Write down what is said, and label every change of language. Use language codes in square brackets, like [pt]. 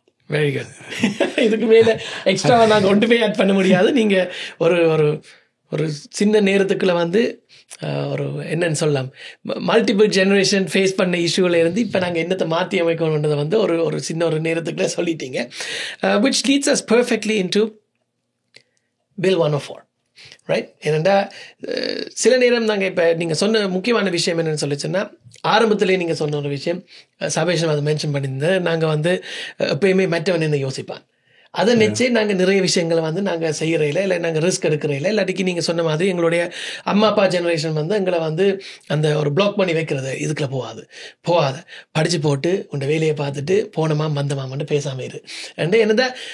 [en] Very good. [ta] இதுக்கு மேலே எக்ஸ்ட்ராவாக நாங்கள் கொண்டு போய் ஆட் பண்ண முடியாது. நீங்கள் ஒரு ஒரு ஒரு சின்ன நேரத்துக்குள்ளே வந்து ஒரு என்னன்னு சொல்லலாம், மல்டிபிள் ஜெனரேஷன் ஃபேஸ் பண்ண இஷ்யூவில் இருந்து இப்போ நாங்கள் என்னத்தை மாற்றி அமைக்கணுன்றதை வந்து ஒரு சின்ன ஒரு நேரத்துக்குள்ளே சொல்லிட்டீங்க. [en] which leads us perfectly into Bill 104, right? [ta] ஏனெண்டா சில நேரம் நாங்கள் இப்போ நீங்கள் சொன்ன முக்கியமான விஷயம் என்னென்னு சொல்லி சொன்னால், ஆரம்பத்திலே நீங்கள் சொன்ன ஒரு விஷயம் சபேஷன் அதை மென்ஷன் பண்ணியிருந்தேன். நாங்கள் வந்து எப்பயுமே மற்றவன் என்ன யோசிப்பான், அதை நினச்சி நாங்கள் நிறைய விஷயங்களை வந்து நாங்கள் செய்கிறதில்ல, இல்லை நாங்கள் ரிஸ்க் எடுக்கிறதில்ல. இல்லாட்டிக்கு நீங்கள் சொன்ன மாதிரி எங்களுடைய அம்மா அப்பா ஜெனரேஷன் வந்து எங்களை வந்து அந்த ஒரு பிளாக் பண்ணி வைக்கிறது, இதுக்குள்ள போகாத படித்து போட்டு உண்ட வேலையை பார்த்துட்டு போனோமா வந்தமாமன்னு பேசாமல் இரு அண்டு என்னதான்.